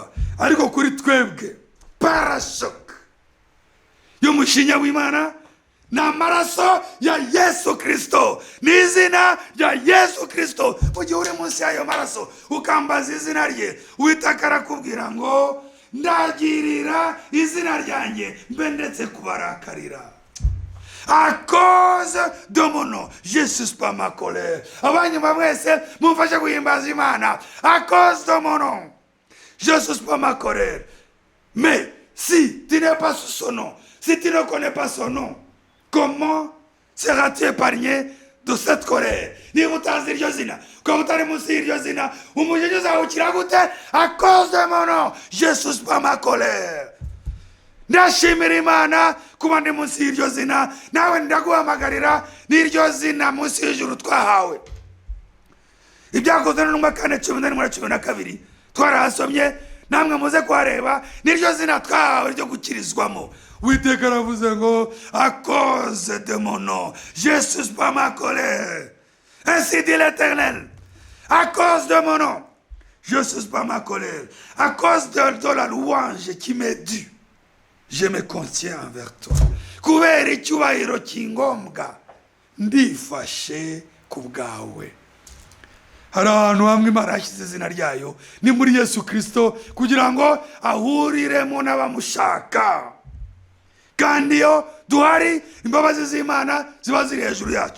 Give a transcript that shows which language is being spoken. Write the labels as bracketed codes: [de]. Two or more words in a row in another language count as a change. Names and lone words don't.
[rw] Ariko kuri twebwe parashock y'umushinya w'Imana ni amaraso ya Yesu Kristo, ni izina rya Yesu Kristo. Mu gihe uri munsi y'ayo maraso ukambaza izina rye, Uwiteka arakubwira ngo ndagirira izina ryanjye mbe ndetse kubarakarira. [fr] À cause de mon nom, je suspends ma colère. [rw] Abanyuma mwese mumfashe guhimbaza Imana. [fr] À cause de mon nom, je suspends ma colère. Mais si tu n'es pas sous son nom, si tu ne connais pas son nom, comment seras-tu épargné de cette colère? [rw] Niba utazi iryo zina, ukaba utari munsi y'iryo zina, umujinya uzawukira gute? [fr] À cause de mon nom, je suspends ma colère. [rw] Ndashimira Imana kuba ndi munsi y'iryo zina, nawe ndaguhamagarira n'iryo zina munsi y'ijuru twahawe. Ibyakozwe n'Intumwa 4:11-12 twarahasomye, namwe muze kuhareba, n'iryo zina twahawe ryo gukirizwamo. Uwiteka aravuze ngo [fr] à cause de mon nom je suspends ma colère. Ainsi dit l'Éternel, à cause de mon nom je suspends ma colère. À cause de la louange qui m'est due, je me contiens envers toi. [rw] Kubera icyubahiro kingombwa ndifashe ku bwawe. Hari ahantu hamwe Imana yashyize izina ryayo, ni muri Yesu Kristo, kugira ngo ahuriremo n'abamushaka. Kandi iyo duhari imbabazi z'Imana ziba ziri hejuru yacu.